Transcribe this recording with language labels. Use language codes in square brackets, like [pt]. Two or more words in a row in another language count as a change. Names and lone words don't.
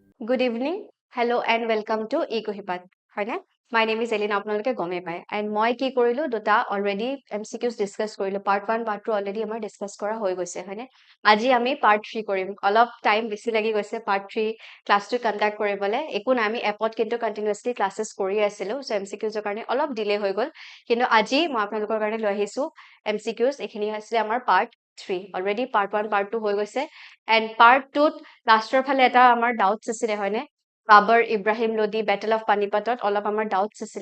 [en] Good evening. Hello and welcome to EcoHipat. হয়নে? My name is Elena. [as] আপোনালোকে গমেই পায়। And মই কি কৰিলো দুটা [en] already MCQs discuss [as] কৰিলো। [en] Part 1, Part 2 already [as] আমাৰ discuss কৰা হৈ গৈছে, হয়নে? আজি আমি Part 3 কৰিম। অলপ time বেছি লাগি গৈছে Part 3 ক্লাছটো conduct কৰিবলৈ। একো নাই, আমি এপত কিন্তু [en] continuously classes [as] কৰি আছিলো। [en] So MCQs [as] ৰ কাৰণে অলপ delay হৈ গ'ল। কিন্তু আজি মই আপোনালোকৰ কাৰণে লৈ আহিছো MCQs। এইখিনি আছিলে আমাৰ Part 3। [en] Already Part 1, Part 2 [as] হৈ গৈছে। And Part 2 লাষ্টৰ ফালে এটা আমাৰ ডাউটছ আছিলে, হয়নে? বাবৰ ইব্ৰাহিম লোডি বেটেল অফ পানিপতত অলপ আমাৰ ডাউটছ আছিলে।